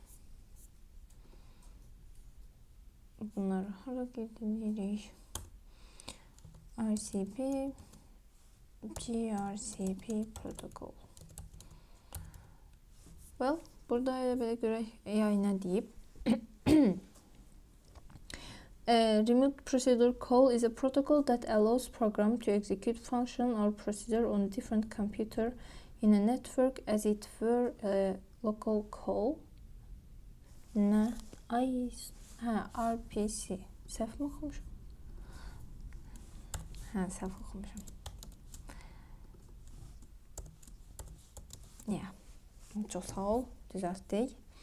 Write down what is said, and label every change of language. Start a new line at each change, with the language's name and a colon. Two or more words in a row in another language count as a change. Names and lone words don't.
Azerbaijani: Bunları hara qeyd RCP, gRCP protokol. Well, burada elə belə görək AI nə deyib.
English: A remote procedure call is a protocol that allows program to execute function or procedure on different computer in a network as it were a local call.
Azerbaijani: Nə? Ay, RPC. Səhv mi oxumuşum? Səhv oxumuşum. Çox sağ ol, düzəltdik.